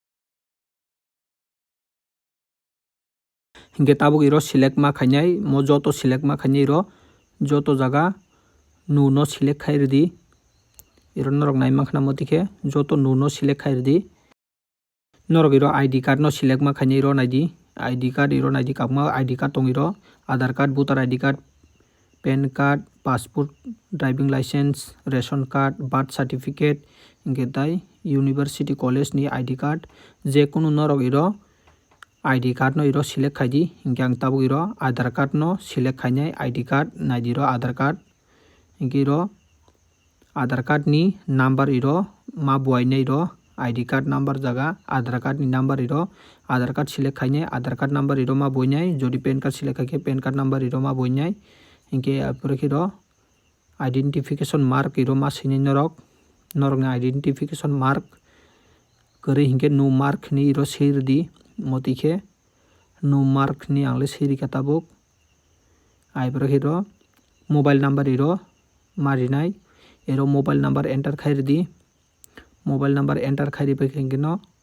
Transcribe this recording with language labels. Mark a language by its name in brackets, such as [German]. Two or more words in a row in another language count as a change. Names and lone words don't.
[Kok Borok] हिंगे ताबुक इरो सिलेक्ट मा खाइनाय मो जतो सिलेक्ट मा खाइनाय इरो जतो जागा नु नो सिलेक्ट खाइरदि इरो नरक नाइमा खाना मतिखे जतो नु नो सिलेक्ट खाइरदि नरक इरो [English] ID card [Kok Borok] नो सिलेक्ट मा खाइनाय इरो नाइदि [English] ID card [Kok Borok] इरो नाइदि कापमा [English] ID card तंग [Kok Borok] इरो [English] Aadhaar card voter ID card PAN card passport driving licence ration card birth certificate [Kok Borok] हिंगे ताई [English] university college [Kok Borok] नि [English] ID card [Kok Borok] जे कोनो नरक इरो [English] ID card [Kok Borok] नो इरो सिलेक्ट खाइदि हिंगे आं ताबुक इरो आधार कार्ड नो सिलेक्ट खाइनाय [English] ID card [Kok Borok] नाइदि इरो आधार कार्ड हिंगे इरो Aadhaar card ni number iro ma buainai ro [English] ID card number [Kok Borok] jaga Aadhaar card ni number iro Aadhaar [English] card select [Kok Borok] khainai Aadhaar card number iro ma buainai jodi [English] PAN card select [Kok Borok] khaike [English] PAN card number [Kok Borok] iro ma buainai hingke apore ro [English] identification mark [Kok Borok] iro ma sinai norok ni [English] identification mark [Kok Borok] kore hingke no mark ni iro seirdi motike no mark ni angle seiri katabuk aipore ro [English] mobile number [Kok Borok] iro marinai ero [English] mobile number enter [Kok Borok] khairdi [English] mobile number enter [Kok Borok] khairi hingke no